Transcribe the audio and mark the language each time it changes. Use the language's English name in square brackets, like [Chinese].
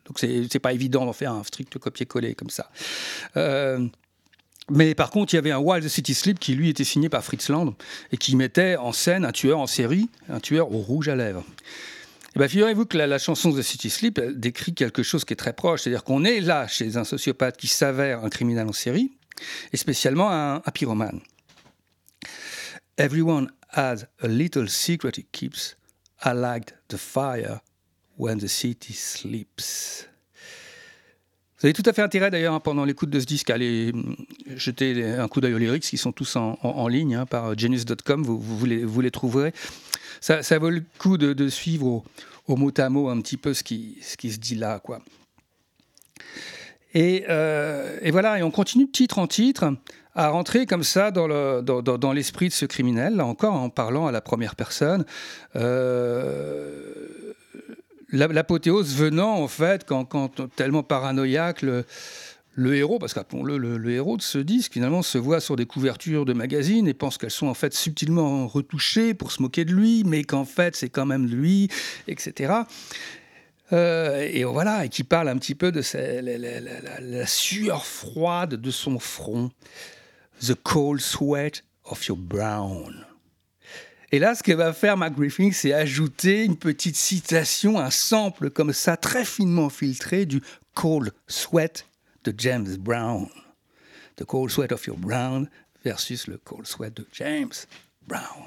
[French] Donc c'est pas évident d'en faire un strict copier-coller comme ça. Mais par contre, il y avait un Wild City Sleep qui, lui, était signé par Fritz Lang et qui mettait en scène un tueur en série, un tueur au rouge à lèvres. Et bien, figurez-vous que la chanson The City Sleep décrit quelque chose qui est très proche. C'est-à-dire qu'on est là chez un sociopathe qui s'avère un criminel en série, et spécialement un pyromane. [English] Everyone has a little secret he keeps. I like the fire when the city sleeps. [French] Vous avez tout à fait intérêt d'ailleurs, pendant l'écoute de ce disque, à aller jeter un coup d'œil aux lyrics qui sont tous en ligne, hein, par genius.com, vous les trouverez. Ça vaut le coup de suivre au mot à mot un petit peu ce qui se dit là, quoi. Et voilà, et on continue titre en titre à rentrer comme ça dans l'esprit de ce criminel, là encore en parlant à la première personne. L'apothéose venant, en fait, quand tellement paranoïaque, le héros, parce qu'appelons-le le héros de ce disque, finalement, se voit sur des couvertures de magazines et pense qu'elles sont, en fait, subtilement retouchées pour se moquer de lui, mais qu'en fait, c'est quand même lui, etc. Et voilà, et qui parle un petit peu de la sueur froide de son front. [English] The cold sweat of your brow. [French] Et là, ce que va faire Mac Griffin, c'est ajouter une petite citation, un sample comme ça, très finement filtré, du « Cold Sweat » de James Brown. « The Cold Sweat of Your Brown » versus le « Cold Sweat » de James Brown.